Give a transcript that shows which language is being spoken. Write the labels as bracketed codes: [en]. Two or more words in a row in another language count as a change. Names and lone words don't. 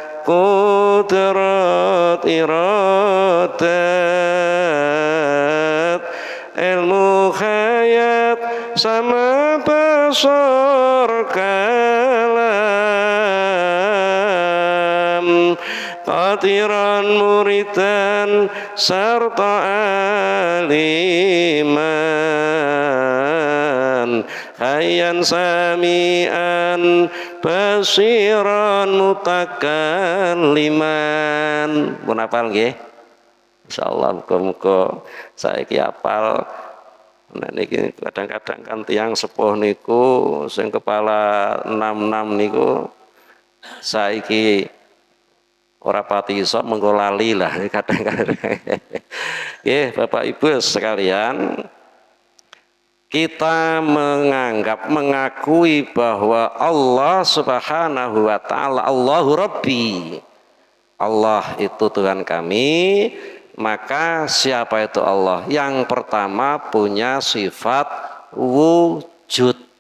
[ar] قدرة إرادة علم حياة سمع بصر كلام قادرا مريدا serta عالما حيا سميعا بصيرا متكلما. [jv] Mun hafal nggih? Insyaallah muga-muga saiki hafal. Nah niki kadang-kadang kan tiyang sepuh niku sing kepala 66 niku saiki ora pati iso mengko lali lah kadang-kadang. [id] Nggih Bapak Ibu sekalian, kita mengakui bahwa Allah [ar] سبحانه وتعالى الله ربي. [id] Allah itu Tuhan kami, maka siapa itu Allah? Yang pertama punya sifat wujud.